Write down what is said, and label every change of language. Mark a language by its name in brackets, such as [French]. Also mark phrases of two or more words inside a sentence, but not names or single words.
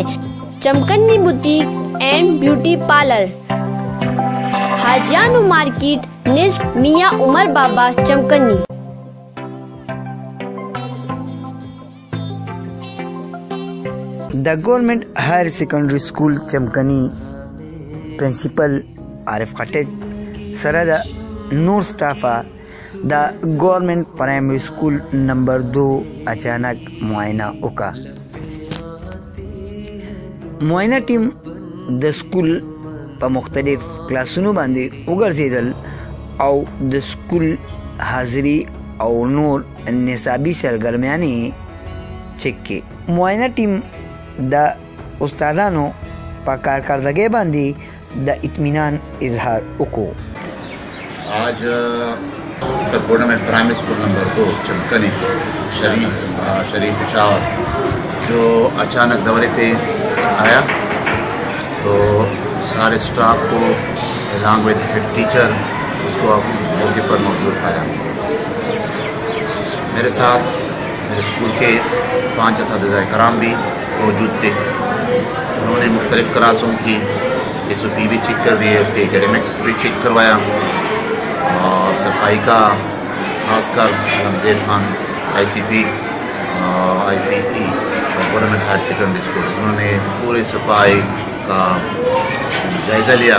[Pashto] چمکنی بوتیک اینڈ بیوٹی پارلر، حاجیانو مارکیٹ نزد میاں عمر بابا چمکنی۔ دا گورنمنٹ ہائر سیکنڈری سکول چمکنی پرنسپل عارف خٹک سره د نور سٹافا دا گورنمنٹ پرائمری سکول نمبر 2 اچانک معائنہ وکا۔ معائنہ ټیم د سکول په مختلف کلاسونو باندې وګرځېدل او د سکول حاضری او نور نصابی سرګرمیانې چیک کړې۔ معائنہ ټیم د استادانو په کارکردګۍ باندې د اطمینان اظہار وکړو۔ [Urdu] آج گورنمنٹ پرائمری اسکول نمبر 2 چمکنی شریف پشاور جو اچانک دورے پہ آیا تو سارے سٹاف کو [English] along with [Urdu] ہیڈ ٹیچر اس کو موقع پر موجود پایا۔ میرے ساتھ میرے اسکول کے 5 اساتذہ کرام بھی موجود تھے۔ انہوں نے مختلف کلاسوں کی SOP بھی چیک کر دی ہے، اس کے اکیڈمک بھی چیک کروایا، اور صفائی کا خاص کر زید خان ICP IPE گورنمنٹ ہائر سیکنڈری اسکول انہوں نے پورے صفائی کا جائزہ لیا۔